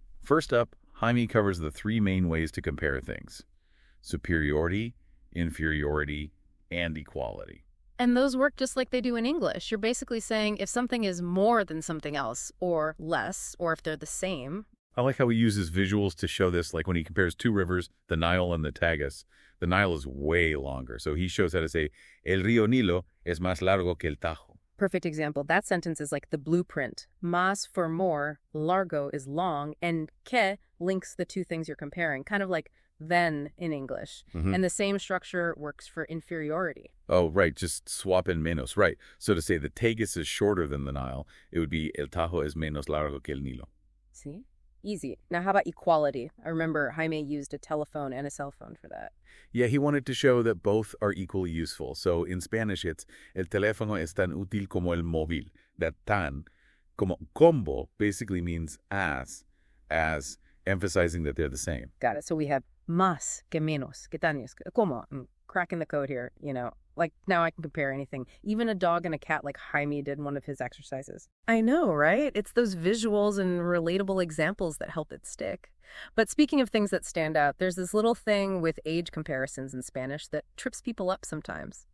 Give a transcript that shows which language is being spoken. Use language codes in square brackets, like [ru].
[en] First up, Jaime covers the three main ways to compare things: superiority, inferiority, and equality. And those work just like they do in English. You're basically saying if something is more than something else, or less, or if they're the same. I like how he uses visuals to show this, like when he compares two rivers, the Nile and the Tagus. The Nile is way longer, so he shows how to say, [es] El río Nilo es más largo que el Tajo. [en] Perfect example. That sentence is like the blueprint. Más for more, largo is long, and que links the two things you're comparing, kind of like then in English. And the same structure works for inferiority. Oh, right. Just swap in menos. Right. So to say the Tagus is shorter than the Nile, it would be [es] El Tajo es menos largo que el Nilo. [en] See? Easy. Now, how about equality? I remember Jaime used a telephone and a cell phone for that. Yeah, he wanted to show that both are equally useful. So in Spanish, it's [es] el teléfono es tan útil como el móvil. [en] That tan, como combo, basically means as emphasizing that they're the same. Got it. So we have [es] más que menos. ¿Qué tan es? Como? [en] I'm cracking the code here, Like now I can compare anything. Even a dog and a cat like Jaime did in one of his exercises. I know, right? It's those visuals and relatable examples that help it stick. But speaking of things that stand out, there's this little thing with age comparisons in Spanish that trips people up sometimes.